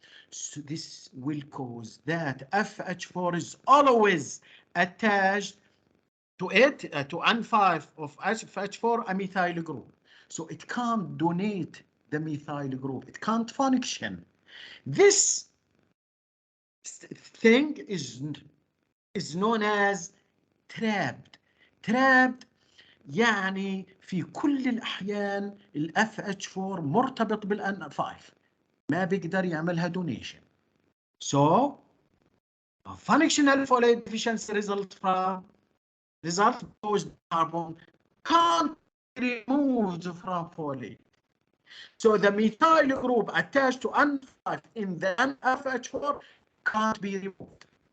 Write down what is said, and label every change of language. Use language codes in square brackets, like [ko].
[en] So this will cause that FH4 is always attached to it, to N5 of FH4, a methyl group. So it can't donate the methyl group. It can't function. This thing is known as trapped. [ar] Trapped يعني في كل الأحيان ال FH4 مرتبط بال N5 ما بيقدر يعملها donation. [en] So a functional folate deficiency result those carbon can't be removed from folate. So the methyl group attached to N5 in the FH4 can't be removed.